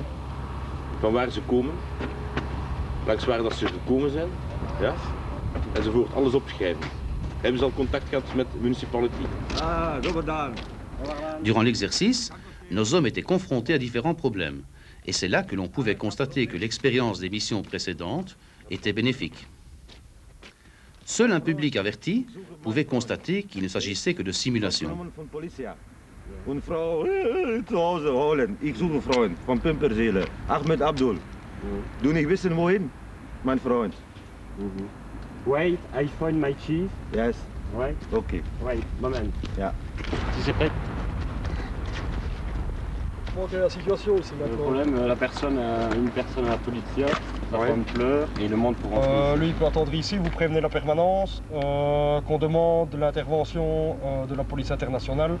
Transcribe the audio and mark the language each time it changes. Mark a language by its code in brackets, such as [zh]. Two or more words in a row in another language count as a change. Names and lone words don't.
[nl] Van waar ze komen, langs waar dat ze gekomen zijn, ja? Enzovoort, alles opschrijven. Hebben ze al contact gehad met de municipaliteit? [fr] Durant l'exercice, nos hommes étaient confrontés à différents problèmes. Et c'est là que l'on pouvait constater que l'expérience des missions précédentes était bénéfique. Seul un public averti pouvait constater qu'il ne s'agissait que de simulation. [nl] Een vrouw te [de] Hause holen. [nl] Ik zoek een vriend van Pimperzele, Ahmed Abdul. [de] Du nicht wissen wohin, mein Freund? [en] Wait, I find my cheese. Yes. Right. Okay. Wait, moment. [nl] Ja. [fr] Si c'est prêt. Quelle est la situation ici Le maintenant? problème, une personne à la police, la femme pleure et il demande pour rentrer. Lui, il peut attendre ici, vous prévenez la permanence, qu'on demande l'intervention de la police internationale.